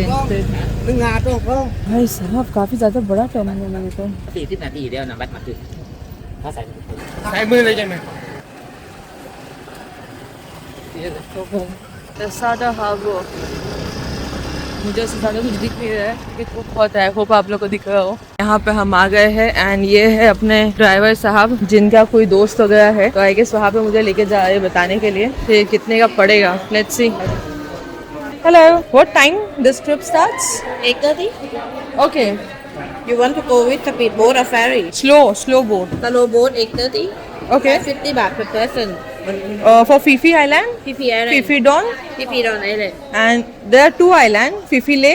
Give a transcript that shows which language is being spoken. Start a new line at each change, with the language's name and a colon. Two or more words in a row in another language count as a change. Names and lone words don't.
Hindi: भाई साहब काफी ज्यादा बड़ा टर्मिनल है ये तो।
Thai: 40 นาทีเดียวนำบัตรมาคือถ้าใส่ ซ้ายมือเลยใช่ไหม
Hindi: रसादा हार्बर मुझे उससे ज्यादा कुछ दिख नहीं रहा है, लेकिन बहुत है, होप आप लोग को दिख रहा हो। यहाँ पे हम आ गए हैं एंड ये है अपने ड्राइवर साहब जिनका कोई दोस्त वगैरह है, तो
English: I guess
Hindi: वहाँ पे मुझे लेके जा रहे हैं बताने के लिए कि कितने का पड़ेगा।
English: Let's see. Hello, what time this trip starts? 8:30. ओके, You want to go with speedboat or ferry? Slow boat. Slow boat 8:30. Okay. 50 baht per person. For Phi Island, PP Island. Phi Don, PP Don Island. and there are 2 islands, Phi Lay.